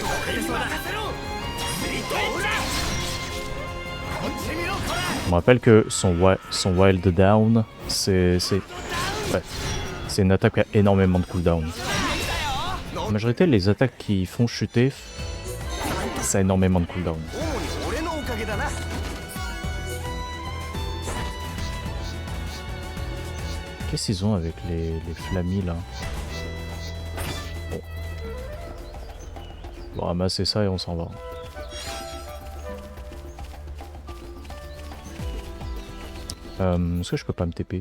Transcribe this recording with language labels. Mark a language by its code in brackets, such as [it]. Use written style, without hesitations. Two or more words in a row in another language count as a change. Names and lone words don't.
[fr] On me rappelle que son Wild Down, c'est une attaque qui a énormément de cooldown. La majorité des attaques qui font chuter, ça a énormément de cooldown. [ja] 主に俺のおかげだな [fr] Qu'est-ce qu'ils ont avec les flammis là? Bon. On va ramasser ça et on s'en va. Est-ce que je peux pas me TP?